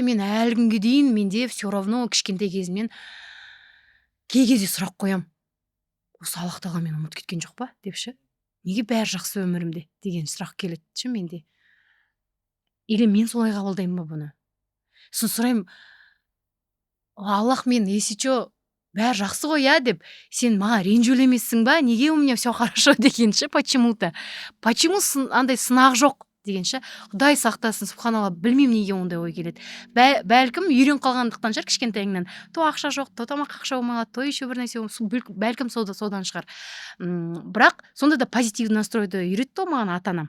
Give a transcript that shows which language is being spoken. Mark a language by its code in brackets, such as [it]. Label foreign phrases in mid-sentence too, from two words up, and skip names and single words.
[kk] Мен әлі күнге дейін менде [ru] все равно [kk] кішкентай кезімнен кей кезде сұрақ қоям, осы Аллах тағала мені ұмытып кеткен жоқ па деп ше, неге бәрі жақсы өмірімде деген сұрақ келеді ше менде. Или мен солай қабылдаймын ба бұны? Сосын сұраймын, Аллах мен, [ru] если че [kk] бәрі жақсы ғой иә деп, сен маған ренжулі емессің ба, неге [ru] у меня все хорошо [kk] деген ше, почему-то. Почему андай сынақ жоқ деген ше. Құдай сақтасын, субханалла, білмеймін неге ондай ой келеді. Бәлкім үйрен қалғандықтан шығар кішкентайыңнан. То ақша жоқ, то тамақ ақша болмай қалады, [ru] то еще [kk] бір нәрсе бәлкім содан шығар. Бірақ сонда да позитивный настройды үйретті ғой маған ата-анам.